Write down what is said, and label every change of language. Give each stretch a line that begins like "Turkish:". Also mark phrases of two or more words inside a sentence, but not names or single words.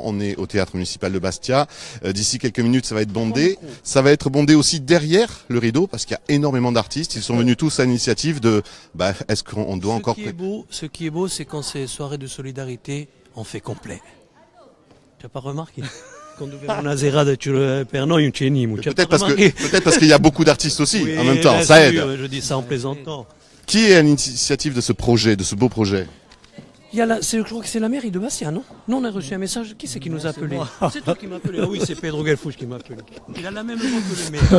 French: On est au théâtre municipal de Bastia. D'ici quelques minutes, ça va être bondé. Ça va être bondé aussi derrière le rideau parce qu'il y a énormément d'artistes. Ils sont venus tous à l'initiative de, est-ce qu'on doit encore... Ce qui est beau, c'est quand c'est soirée de solidarité, on fait complet. Tu n'as pas remarqué?
Italian: Quando vedo una serata per noi non c'è niente.
French: Peut-être parce qu'il y a beaucoup d'artistes aussi Oui, en même temps. bien Ça sûr, aide. je dis ça en plaisantant. Qui est à l'initiative de ce projet, de ce beau projet? Je crois que c'est la mairie de Bastia, non? Non, on a reçu un message. Qui c'est qui nous a appelé? C'est toi qui m'as appelé. Ah oui, c'est Pedro Galfucci qui m'a appelé. Il a la même voix que le maire.